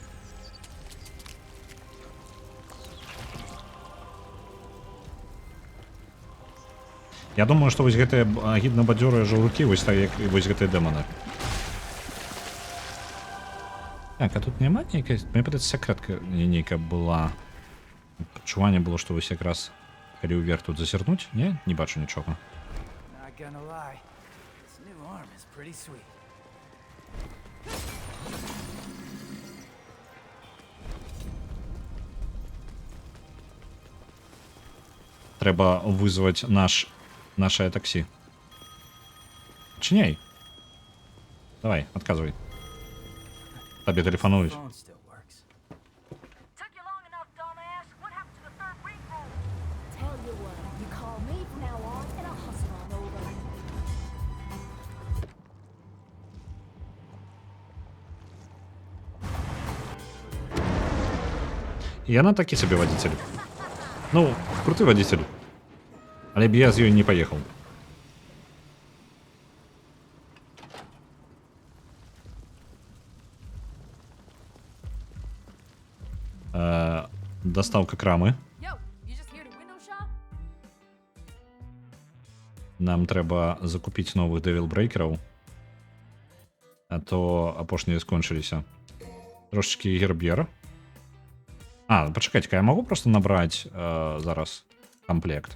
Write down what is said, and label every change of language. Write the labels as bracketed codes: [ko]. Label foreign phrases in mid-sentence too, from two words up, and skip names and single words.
[be] Я думаю, што вось гэтыя агідна-бадзёрыя жаўрукі, вось так, як і вось гэтыя дэманы. Так, а тут няма нейкай... Мне падаецца, сакрэтка нейкая была. Пачуванне было, што вось якраз, калі ўверх тут зазірнуць, не? Не бачу нічога. [en] Not gonna lie, this new arm is pretty sweet. [be] Трэба вызваць нашае таксі. Чыняй. Давай, адказвай. Табе тэлефануюць. [en] Phone still works. Took you long enough, dumbass. What happened to the third ring rule? Tell you what, you call me from now on, and I'll hustle on over. [be] Яна такі сабе вадзіцель. Ну, круты вадзіцель. Але б я з ёй не паехаў. Дастаўка крамы. [en] Yo, you just here to window shop? [be] Нам трэба закупіць новых дэвілбрэйкераў. А то апошнія скончыліся. Трошечкі гербер. Пачакайце-ка, я магу просто набраць зараз камплект.